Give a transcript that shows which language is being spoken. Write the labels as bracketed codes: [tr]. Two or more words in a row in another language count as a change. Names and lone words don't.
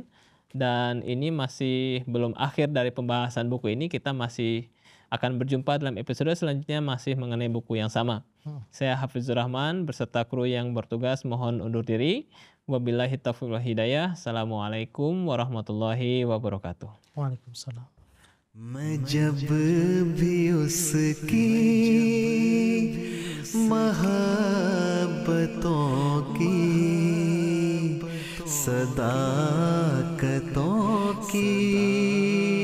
[id] Dan ini masih belum akhir dari pembahasan buku ini, kita masih akan berjumpa dalam episode selanjutnya masih mengenai buku yang sama. Saya Hafizur Rahman beserta kru yang bertugas mohon undur diri. [ar] وبالله التوفيق والهداية. السلام عليكم ورحمة الله وبركاته. [id] Waalaikumsalam. [hi] मैं जब भी उसकी मोहब्बतों की सदाकतों की